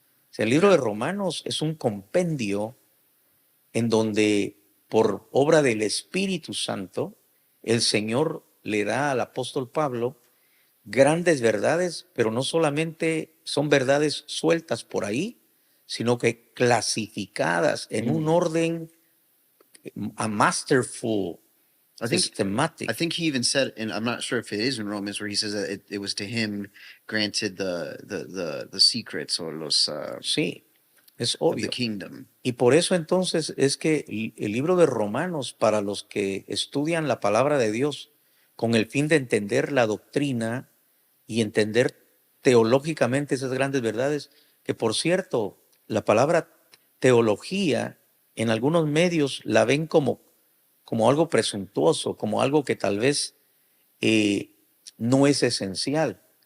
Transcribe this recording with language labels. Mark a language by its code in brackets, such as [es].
[es] O sea, el libro de Romanos es un compendio en donde por obra del Espíritu Santo, el Señor le da al apóstol Pablo grandes verdades, pero no solamente son verdades sueltas por ahí, sino que clasificadas en un orden a [en] masterful, I think systematic. I think he even said, and I'm not sure if it is in Romans, where he says that it was to him granted the secrets or [es] los Sí, es [en] of the [es] obvio. [en] kingdom. [es] Y por eso entonces es que el libro de Romanos, para los que estudian la palabra de Dios con el fin de entender la doctrina y entender teológicamente esas grandes verdades, que por cierto, la palabra teología en algunos medios la ven como algo presuntuoso, como algo que tal vez eh, no es esencial.